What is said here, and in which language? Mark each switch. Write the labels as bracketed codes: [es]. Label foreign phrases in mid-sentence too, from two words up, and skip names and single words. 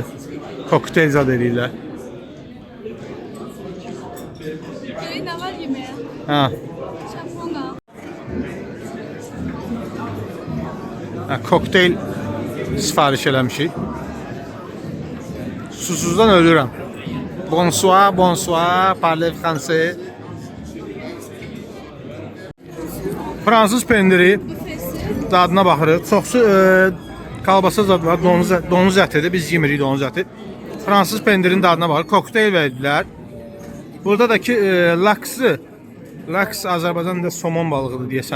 [az] Kokteyl zat eləyirlər. [tr] Ne var yemeğe? [az] Şampuan. Kokteyl sifariş eləmişik. Susuzdan ölürəm. [fr] Bonsoir, parlez français. [az] Fransız pendiri dadına baxırıq. Çoxsu kalbasa zad var, donuz ətidir. Biz yemirik donuz əti. Fransız pendirin dadına baxırıq. Kokteyl verdilər. Burada da ki laks Azərbaycanda somon balığıdır deyəsən.